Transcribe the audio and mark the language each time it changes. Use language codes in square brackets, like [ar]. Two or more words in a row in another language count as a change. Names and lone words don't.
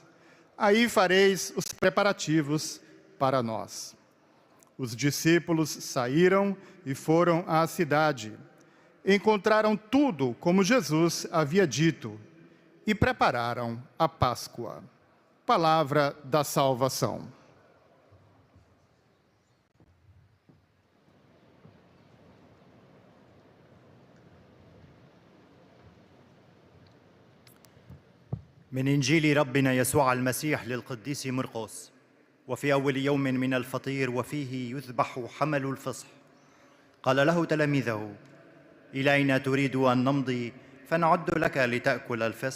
[pt] Aí fareis os preparativos para nós. Os discípulos saíram e foram à cidade. Encontraram tudo como Jesus havia dito e prepararam a Páscoa. Palavra da salvação. [ar] من إنجيل ربنا يسوع المسيح للقديس مرقس. وفي أول يوم من الفطير وفيه يذبح حمل الفصح، قال له تلاميذه: إلى أين تريد أن نمضي فنعد لك لتأكل الفصح؟